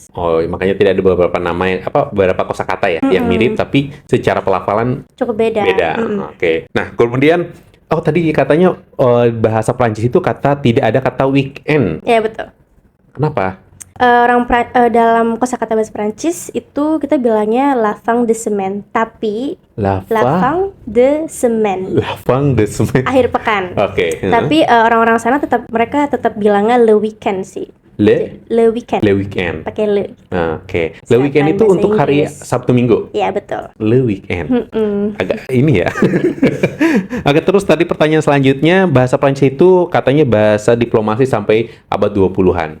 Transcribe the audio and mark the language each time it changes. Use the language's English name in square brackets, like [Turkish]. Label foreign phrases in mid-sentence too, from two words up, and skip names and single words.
[Indonesian] Oh, makanya tidak ada beberapa nama yang beberapa kosakata ya yang mirip tapi secara pelafalan Cukup beda. beda. Oke. Nah, kemudian tadi katanya bahasa Prancis itu tidak ada kata weekend. Ya, betul. Kenapa? Dalam kosakata bahasa Prancis itu kita bilangnya [French] la fin de semaine, [Indonesian] tapi [French] la fin de semaine. La fin de semaine. [Indonesian] Akhir pekan. Oke. Tapi orang-orang sana mereka tetap bilangnya [French] le weekend [Indonesian] sih. [French] Le weekend. Le weekend. [Indonesian] Pakai le. Oke. [French] Le weekend [Indonesian] itu untuk hari Sabtu Minggu. Iya, betul. [French] Le weekend. [Indonesian] Agak ini ya. Oke, terus tadi pertanyaan selanjutnya, bahasa Prancis itu katanya bahasa diplomasi sampai abad 20-an.